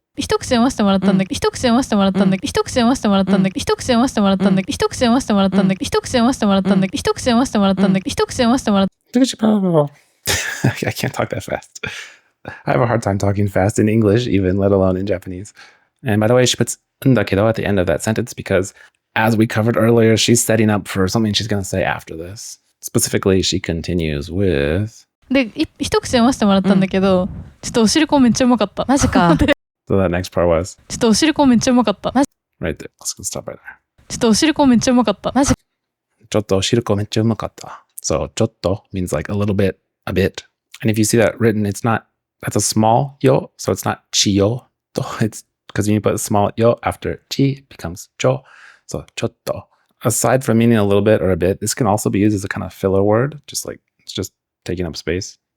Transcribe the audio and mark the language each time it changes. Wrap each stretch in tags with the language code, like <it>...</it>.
<en>I can't talk that fast. I have a hard time talking fast in English, even, let alone in Japanese. And by the way, she puts ndakedo at the end of that sentence because, as we covered earlier, she's setting up for something she's going to say after this. Specifically, she continues with...</en> <ja>で、一口読ませてもらったんだけど、ちょっとおしるこめっちゃうまかった。マジか。</ja> <en>So that next part was...</en> <ja>ちょっとおしるこめっちゃうまかった。</ja> <en>Right there. Let's stop right there.</en> <ja>ちょっとおしるこめっちゃうまかった。マジ。ちょっとおしるこめっちゃうまかった。</ja> <en>So, ちょっと means like a little bit, a bit. And if you see that written, it's not... That's a small yo, so it's not chiyo. It's because when you put a small yo after chi, it becomes cho. So, ちょっと. Aside from meaning a little bit or a bit, this can also be used as a kind of filler word, just like it's just taking up space.</en>